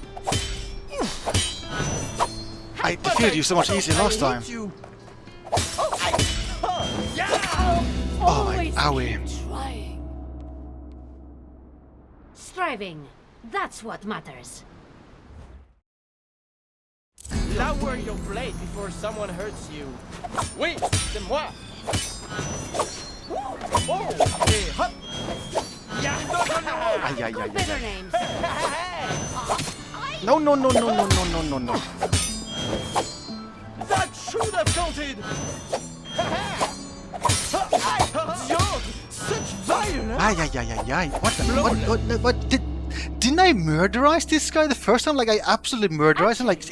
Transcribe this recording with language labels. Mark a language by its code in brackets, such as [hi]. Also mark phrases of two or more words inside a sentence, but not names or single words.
[en] I defeated you so much easier last time. Always owie. in surviving. That's what matters. Lower your blade before someone hurts you. [fr] Oui, c'est moi. Oh, et hop. [en] Yeah, Ay, ay, ay, Got ay, better ay. names. No, no, no, no, no, no, no, no, no. That should have counted. Dieu, such violence. Ay, ay, ay, ay, ay. What the? What didn't I murderize this guy the first time? Like, I absolutely murderized him, like, in